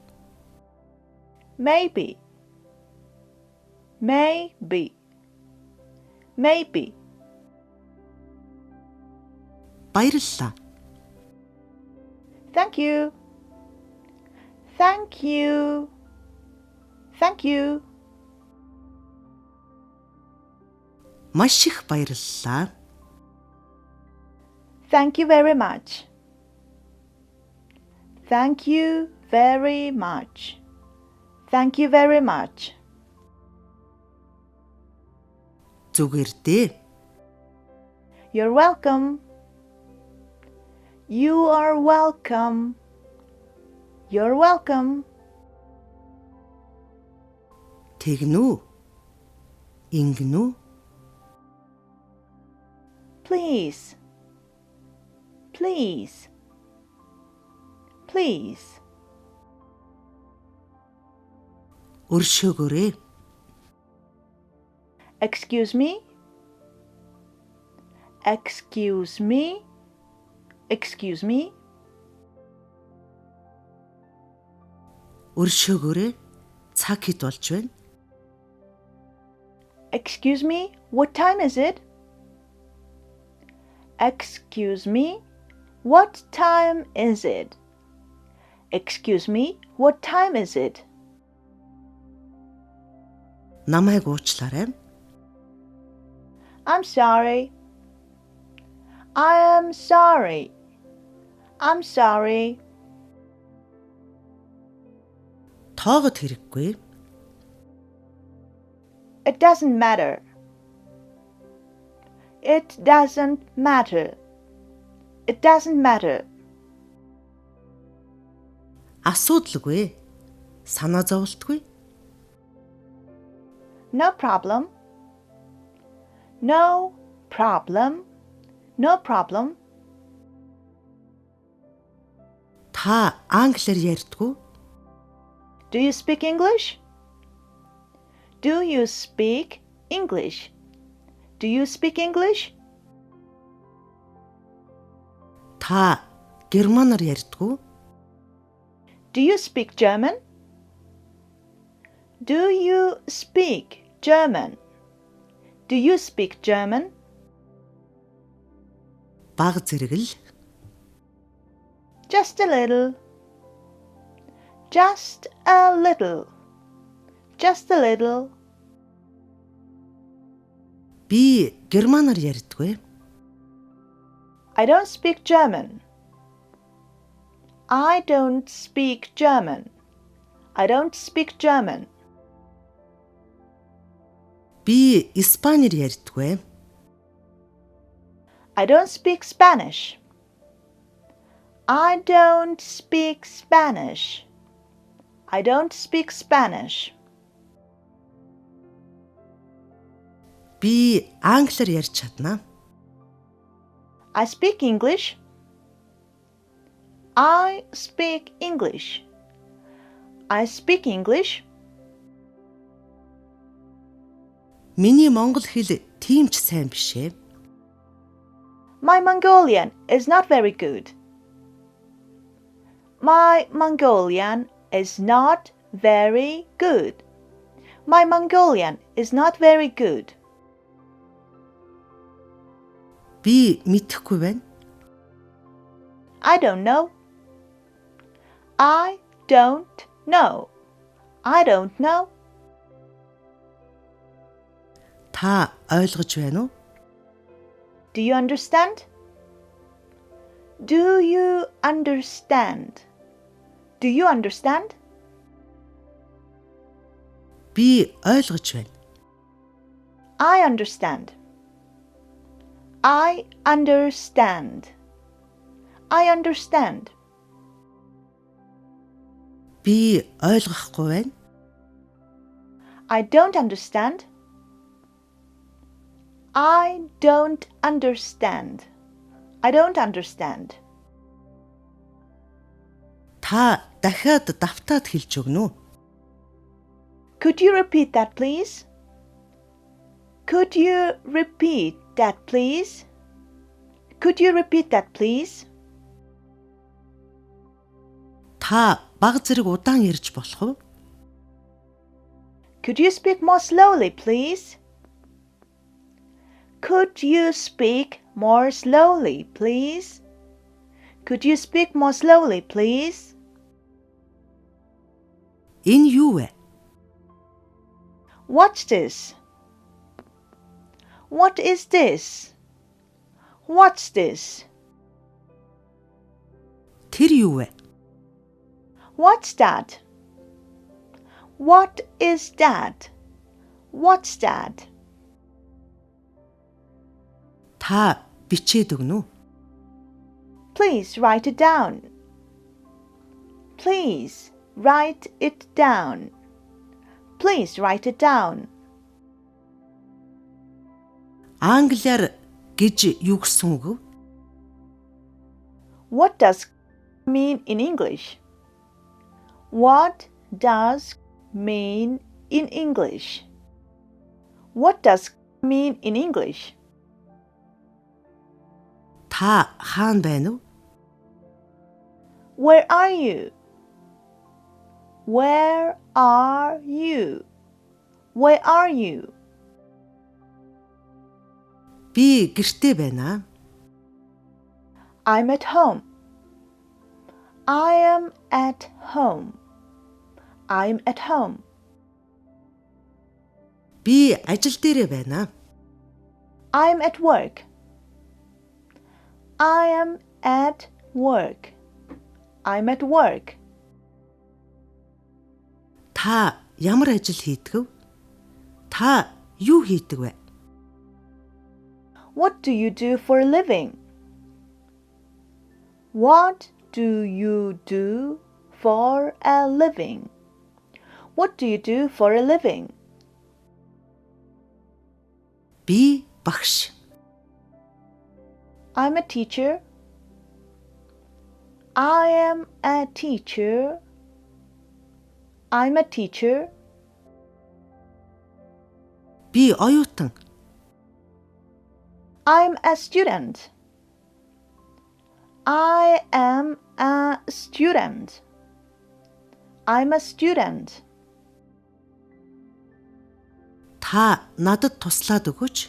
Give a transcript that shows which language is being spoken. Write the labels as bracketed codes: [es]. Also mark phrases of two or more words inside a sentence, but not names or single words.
[en] Maybe. Maybe. Maybe. [mn] Баярлалаа. [en] Thank you. Thank you. Thank you. [mn] Маш их баярлалаа. [en] Thank you very much. Thank you very much. Thank you very much. [mn] Зүгээр дээ. [en] You're welcome. You are welcome. You're welcome. [mn] Тэгнүү. Ингэнүү. [en] Please. Please. Please. [mn] Өршөөгөөрэй. [en] Excuse me. Excuse me. Excuse me? [mn] Өршөөгөөрэй. Цаг хэд болж байна? [en] Excuse me? What time is it? Excuse me? What time is it? Excuse me? What time is it? [mn] Намайг уучлаарай. [en] I'm sorry. I am sorry. I'm sorry. [mn] Тоогод хэрэггүй. [en] It doesn't matter. It doesn't matter. It doesn't matter. [mn] Асуудалгүй. Санаа зовлтгүй. [en] No problem. No problem. No problem. [mn] Та англиар ярьдгүй. [en] Do you speak English? Do you speak English? Do you speak English? [mn] Та германаар ярьдгүй. [en] Do you speak German? Do you speak German? Do you speak German? [mn] Бага зэрэг л. [en] Just a little. Just a little. Just a little. [mn] Би германаар ярьдгүй. [en] I don't speak German. I don't speak German. I don't speak German. [mn] Би испаниар ярьдгүй. [en] I don't speak Spanish. I don't speak Spanish. I don't speak Spanish. [mn] Би англиар ярьж чадна. [en] I speak English. I speak English. I speak English. [mn] Миний монгол хэл тийм ч сайн биш ээ. [en] My Mongolian is not very good. My Mongolian is not very good. My Mongolian is not very good. [mn] Би мэдэхгүй байна. [en] I don't know. I don't know. I don't know. [mn] Та ойлгож байна уу? [en] Do you understand? Do you understand? Do you understand? [mn] Би ойлгож байна. [en] I understand. I understand. I understand. [mn] Би ойлгохгүй байна. [en] I don't understand. I don't understand. I don't understand. [mn] Та дахиад давтаад хэлж өгнө үү? [en] Could you repeat that, please? Could you repeat that, please? Could you repeat that, please? [mn] Та бага зэрэг удаан ярьж болох уу? [en] Could you speak more slowly, please? Could you speak more slowly, please? Could you speak more slowly, please? [mn] Энэ юу вэ? [en] What's this? What is this? What's this? [mn] Тэр юу вэ? [en] What's that? What is that? What's that? [mn] Та бичээд өгнө үү? [en] Please write it down. Please write it down. Please write it down. [mn] Англиар гэж юу гэсэн үг вэ? [en] What does mean in English? What does mean in English? What does mean in English? [mn] Та хаана байна вэ? [en] Where are you? Where are you? Where are you? [mn] Би гэртээ байна. [en] I'm at home. I am at home. I'm at home. [mn] Би ажил дээрээ байна. [en] I'm at work. I am at work. I'm at work. [mn] Та ямар ажил хийдэг вэ? Та юу хийдэг вэ? [en] What do you do for a living? What do you do for a living? What do you do for a living? [mn] Би багш. [en] I'm a teacher. I am a teacher. I'm a teacher. [mn] Би оюутан. [en] I'm a student. I am a student. I'm a student. [mn] Та надад туслаад өгөөч.